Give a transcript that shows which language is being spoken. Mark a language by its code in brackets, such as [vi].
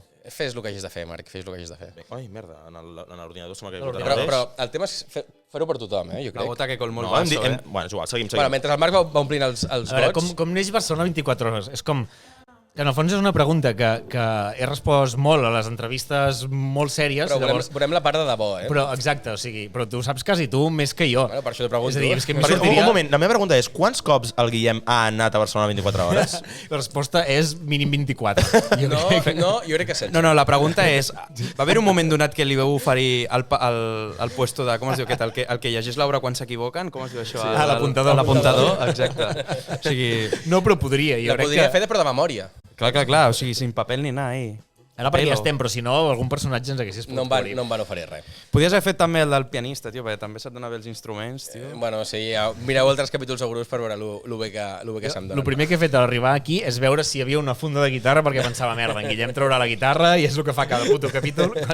[ca] Fes el que hagis de fer, Marc, fes el que hagis de fer. Ai, merda, en l'ordinador se m'ha caigut. Però el tema és fer-ho per tothom, jo crec. [es] La gota que colmó el vaso, vaso, [ca] Bueno, és igual, seguim. Mentre el Marc va omplint els gots... Com neix Barcelona 24 hores? És com... Que en el fons és una pregunta que he respost molt a les entrevistes molt sèries. Però veurem la part de debò, Però exacte, o sigui, però tu saps quasi tu més que jo. Bueno, per això t'ho pregunto. És a dir, és que un moment, la meva pregunta és quants cops el Guillem ha anat a Barcelona 24 hores? La resposta és mínim 24. No, jo crec que 16. No, la pregunta és, va haver un moment donat que li veu oferir el puesto de, com es diu aquest, el que llegeix l'obra quan s'equivoquen, com es diu això? Sí, l'apuntador. L'apuntador, exacte. O sigui... No, però podria. La podria fer de però de memòria. Clar, o sigui, [es] sin papel ni nada ahí. [ca] Ara perquè ja estem, però si no, algun personatge ens haguessis pogut cobrir. No em van oferir res. Podies haver fet també el del pianista, tio, perquè també se't donava els instruments, tio. Bueno, sí, ja mireu altres capítols segurs per veure lo bé que se'm dona. El primer que he fet a arribar aquí és veure si hi havia una funda de guitarra perquè pensava, merda, en Guillem traurà la guitarra i és el que fa cada puto capítol.